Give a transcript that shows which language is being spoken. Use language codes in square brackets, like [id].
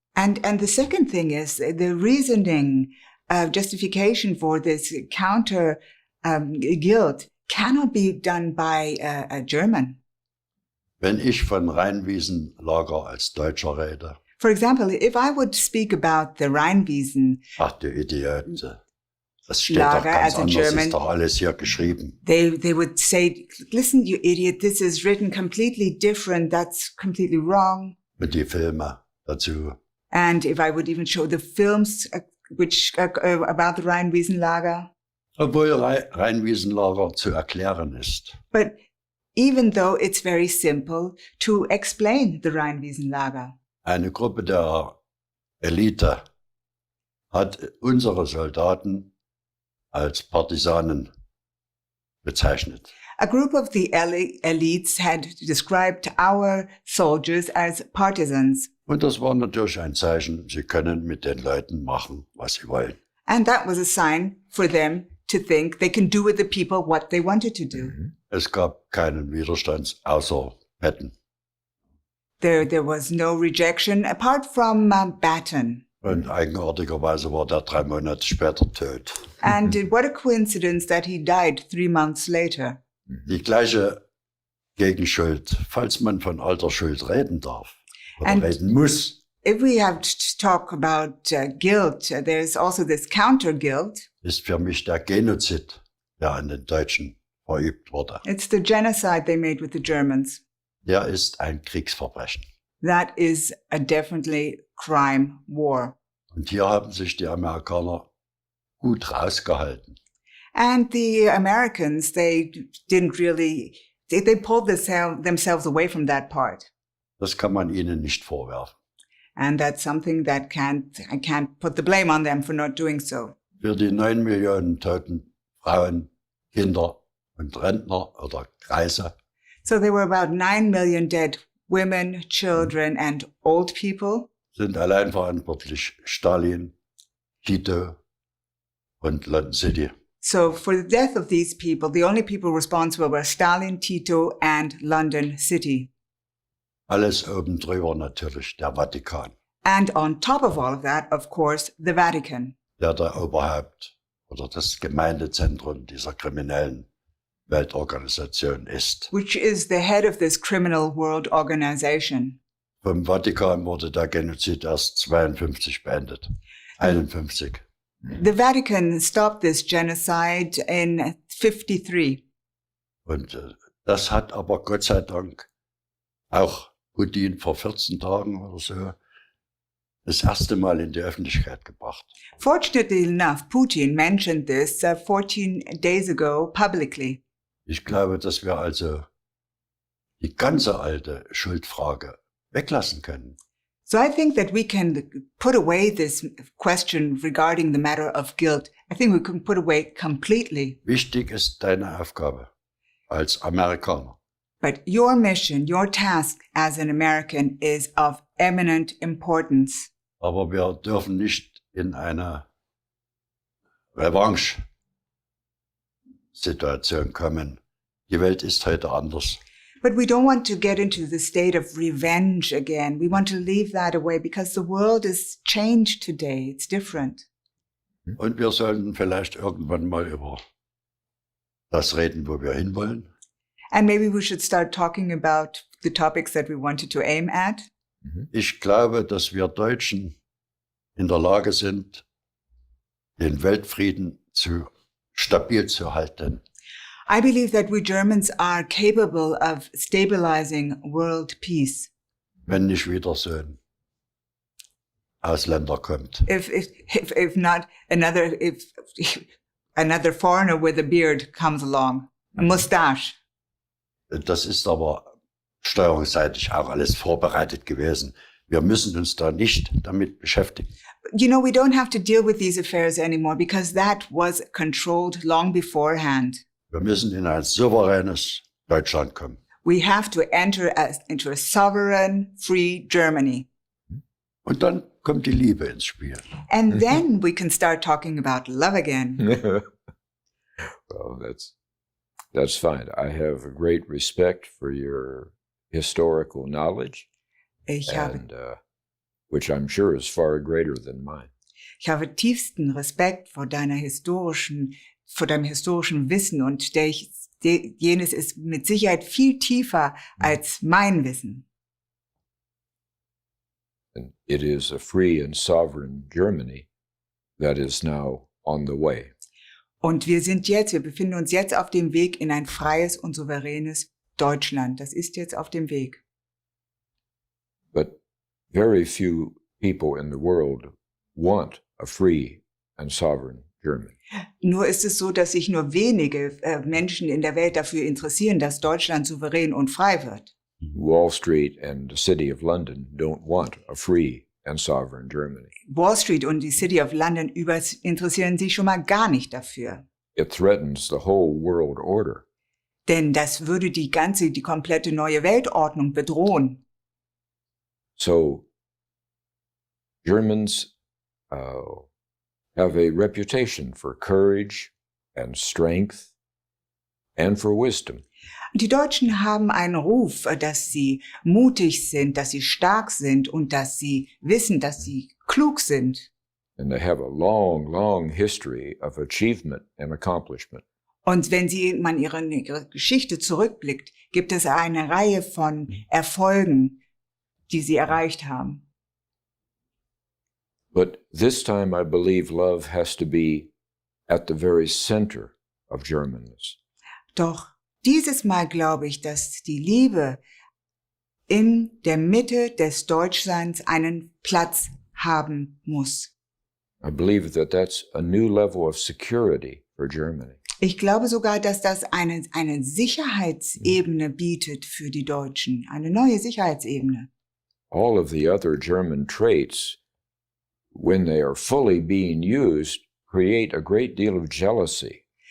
[en] And the second thing is the reasoning, justification for this counter guilt cannot be done by a German. [de] Wenn ich von Rheinwiesenlager als Deutscher rede, [en] For example, if I would speak about the Rheinwiesen, [de] ach du Idiot, das steht doch Lager ganz [en] as a [de] anders, [en] German. [de] ist doch alles hier geschrieben. [en] they would say, listen, you idiot, this is written completely different. That's completely wrong. [de] Mit die Filme dazu. [en] And if I would even show the films which about the Rheinwiesenlager. [de] Obwohl Rheinwiesenlager zu erklären ist. [en] But even though it's very simple to explain the Rheinwiesenlager. [de] Eine Gruppe der Elite hat unsere Soldaten als Partisanen bezeichnet. [en] A group of the elites had described our soldiers as partisans. [de] Und das war natürlich ein Zeichen, sie können mit den Leuten machen, was sie wollen. [en] And that was a sign for them to think they can do with the people what they wanted to do. [de] Es gab keinen Widerstand außer Betten. [en] There was no rejection apart from Batten. [de] Und eigenartigerweise war der 3 Monate später tot. [en] And what a coincidence that he died 3 months later. [de] Die gleiche Gegenschuld, falls man von alter Schuld reden darf oder [en] And- [de] reden muss, [en] If we have to talk about guilt, there's also this counter guilt. [de] ist für mich der Genozid, der an den Deutschen verübt wurde. [en] It's the genocide they made with the Germans. [de] Der ist ein Kriegsverbrechen. [en] That is a definitely crime war. [de] Und hier haben sich die Amerikaner gut rausgehalten. [en] And the Americans, they didn't really, they pulled themselves away from that part. [de] Das kann man ihnen nicht vorwerfen. [en] And that's something that I can't put the blame on them for not doing so. [de] Für die 9 Millionen toten Frauen, Kinder und Rentner oder Greise [en] So there were about 9 million dead women, children, and old people. [de] sind allein verantwortlich Stalin, Tito und London City. [en] So for the death of these people, the only people responsible were Stalin, Tito, and London City. [de] Alles oben drüber natürlich der Vatikan, [en] And on top of all of that, of course, the Vatican, [de] der Oberhaupt oder das Gemeindezentrum dieser kriminellen Weltorganisation ist. [en] which is the head of this criminal world organization. [de] Vom Vatikan wurde der Genozid erst 52 beendet. 51. [en] The Vatican stopped this genocide in 53. [de] Und das hat aber Gott sei Dank auch Putin vor 14 Tagen oder so das erste Mal in die Öffentlichkeit gebracht. [en] Fortunately enough, Putin mentioned this 14 days ago publicly. [de] Ich glaube, dass wir also die ganze alte Schuldfrage weglassen können. [en] So I think that we can put away this question regarding the matter of guilt. I think we can put away completely. [de] Wichtig ist deine Aufgabe als Amerikaner. [en] But your mission, your task as an American is of eminent importance. [de] Aber wir dürfen nicht in eine Revanche-Situation kommen. Die Welt ist heute anders. [en] But we don't want to get into the state of revenge again. We want to leave that away because the world is changed today. It's different. [de] Und wir sollten vielleicht irgendwann mal über das reden, wo wir hinwollen. [en] And maybe we should start talking about the topics that we wanted to aim at. [de] Ich glaube, dass wir Deutschen in der Lage sind, den Weltfrieden stabil zu halten. [en] I believe that we Germans are capable of stabilizing world peace. [de] Wenn nicht wieder so ein Ausländer kommt. [en] If not if another foreigner with a beard comes along, a mustache. [de] Das ist aber steuerungsseitig auch alles vorbereitet gewesen. Wir müssen uns da nicht damit beschäftigen. [en] You know, we don't have to deal with these affairs anymore because that was controlled long beforehand. [de] Wir müssen in ein souveränes Deutschland kommen. [en] We have to enter into a sovereign, free Germany. [de] Und dann kommt die Liebe ins Spiel. [en] And then we can start talking about love again. Well, that's fine. I have a great respect for your historical knowledge, which I'm sure is far greater than mine. [de] Ich habe tiefsten Respekt vor deinem historischen Wissen und jenes ist mit Sicherheit viel tiefer als mein Wissen. [en] And it is a free and sovereign Germany that is now on the way. [de] Und wir befinden uns jetzt auf dem Weg in ein freies und souveränes Deutschland. Das ist jetzt auf dem Weg. [en] But very few people in the world want a free and sovereign Germany. [de] Nur ist es so, dass sich nur wenige Menschen in der Welt dafür interessieren, dass Deutschland souverän und frei wird. [en] Wall Street and the City of London don't want a free and sovereign Germany. [de] Wall Street und die City of London interessieren sich schon mal gar nicht dafür. [en] It threatens the whole world order. [de] Denn das würde die komplette neue Weltordnung bedrohen. [en] So Germans have a reputation for courage and strength and for wisdom. [de] Die Deutschen haben einen Ruf, dass sie mutig sind, dass sie stark sind und dass sie wissen, dass sie klug sind. [en] And they have a long, long history of achievement and accomplishment. [de] Und wenn man ihre Geschichte zurückblickt, gibt es eine Reihe von Erfolgen, die sie erreicht haben. [en] But this time I believe love has to be at the very center of Germanness. [de] Doch dieses Mal glaube ich, dass die Liebe in der Mitte des Deutschseins einen Platz haben muss. [en] I believe that that's a new level of security for Germany. [de] Ich glaube sogar, dass das eine Sicherheitsebene bietet für die Deutschen, eine neue Sicherheitsebene. [en] All of the other German traits, when they are fully being used, create a great deal of jealousy